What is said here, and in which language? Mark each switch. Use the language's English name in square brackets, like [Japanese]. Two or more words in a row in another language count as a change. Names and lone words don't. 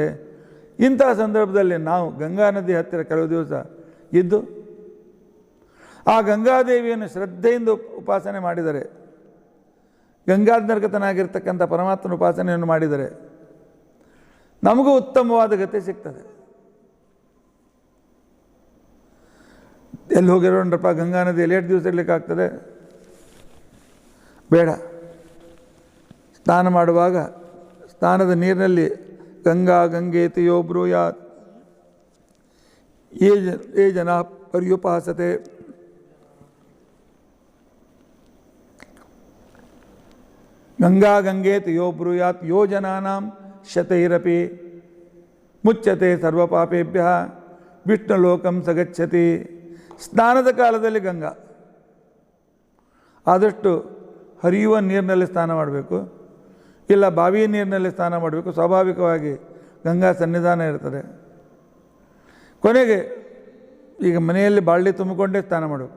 [Kannada] ಇಂತಹ ಸಂದರ್ಭದಲ್ಲಿ ನಾವು ಗಂಗಾ ನದಿ ಹತ್ತಿರ ಕೆಲವು ದಿವಸ ಇದ್ದು ಆ ಗಂಗಾದೇವಿಯನ್ನು ಶ್ರದ್ಧೆಯಿಂದ ಉಪಾಸನೆ ಮಾಡಿದರೆ, ಗಂಗಾಧರ್ಗತನಾಗಿರ್ತಕ್ಕಂಥ ಪರಮಾತ್ಮನ ಉಪಾಸನೆಯನ್ನು ಮಾಡಿದರೆ ನಮಗೂ ಉತ್ತಮವಾದ ಗತಿ ಸಿಗ್ತದೆ. ಎಲ್ಲಿ ಹೋಗಿರೋಣ್ರಪ್ಪ ಗಂಗಾ ನದಿಯಲ್ಲಿ 8 ದಿವಸ ಇರಲಿಕ್ಕಾಗ್ತದೆ? ಬೇಡ. ಸ್ನಾನ ಮಾಡುವಾಗ ಸ್ನಾನದ ನೀರಿನಲ್ಲಿ [Sanskrit] गङ्गा गङ्गेति यो ब्रूयात् ये जन पर्युपासते, गङ्गा गङ्गेति यो ब्रूयात् यो जनानां शतैरपि मुच्यते सर्वपापेभ्य विष्णुलोकं सगच्छति. [Kannada] ಸ್ನಾನದ ಕಾಲದಲ್ಲಿ ಗಂಗಾ, ಆದಷ್ಟು ಹರಿಯುವ ನೀರಿನಲ್ಲಿ ಸ್ನಾನ ಮಾಡಬೇಕು, ಇಲ್ಲ ಬಾವಿಯ ನೀರಿನಲ್ಲಿ ಸ್ನಾನ ಮಾಡಬೇಕು. ಸ್ವಾಭಾವಿಕವಾಗಿ ಗಂಗಾ ಸನ್ನಿಧಾನ ಇರ್ತದೆ. ಕೊನೆಗೆ ಈಗ ಮನೆಯಲ್ಲಿ ಬಾಳ್ಡಿ ತುಂಬಿಕೊಂಡೇ ಸ್ನಾನ ಮಾಡಬೇಕು.